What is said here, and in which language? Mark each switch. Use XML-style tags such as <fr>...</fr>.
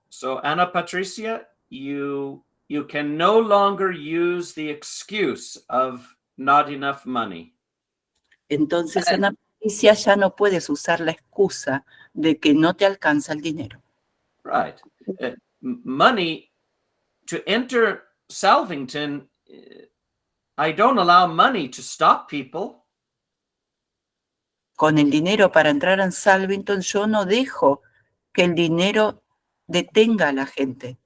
<en>So, Ana Patricia, you can no longer use the excuse of not enough money.</en> <es>Entonces en la provincia ya no puedes usar la excusa de que no te alcanza el dinero.</es> <en>Right. Money to enter Salvington, I don't allow money to stop people.</en> <es>Con el dinero para entrar en Salvington, yo no dejo que el dinero detenga a la gente.</es>